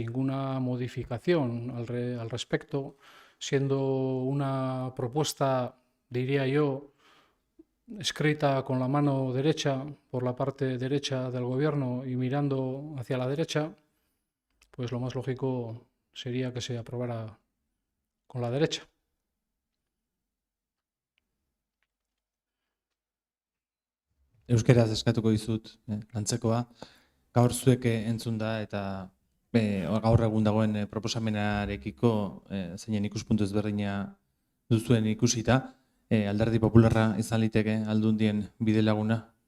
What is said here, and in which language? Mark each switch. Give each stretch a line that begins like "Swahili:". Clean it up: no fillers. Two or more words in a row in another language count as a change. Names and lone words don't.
Spanish: ninguna modificación al respecto, siendo una propuesta, diría yo, escrita con la mano derecha, por la parte derecha del gobierno y mirando hacia la derecha, pues lo más lógico sería que se aprobara con la derecha.
Basque: Euskeraz eskatuko dizut antzekoa. Gaur zuek entzun da eta gaur egun dagoen proposamenarekiko zeinen ikuspuntu ezberdina duzuen ikusita, Alderdi Popularra izan liteke Aldundien bidelaguna?